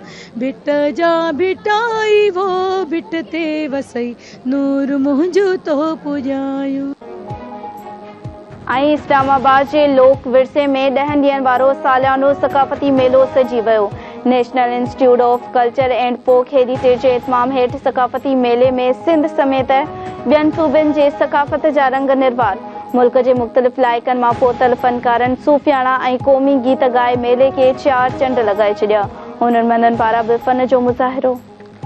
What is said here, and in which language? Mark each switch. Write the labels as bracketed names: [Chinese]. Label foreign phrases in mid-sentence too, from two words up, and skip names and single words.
[Sindhi] बिट जा बिटाई वो बिटते वसई नूर मुंहिंजो तो पुॼायूं। ऐं इस्लामाबाद जे लोक विरसे में 10 ॾींहनि वारो सालियानो सक़ाफ़ती मेलो सजी वियो। नेशनल इंस्टीट्यूट ऑफ कल्चर एंड फोक हेरिटेज जे इत्माम हेठि सक़ाफ़ती मेले में सिंध समेत ॿियनि सूबनि जे सक़ाफ़त जा रंग निर्वार। मुल्क जे मुख़्तलिफ़ इलाइक़नि मां पहुतल फ़नकारनि सूफ़ियाणा ऐं क़ौमी गीत ॻाए मेले खे 4 चंड लॻाए छॾिया। हुनरमंदनि पारां बि फ़न जो मुज़ाहिरो।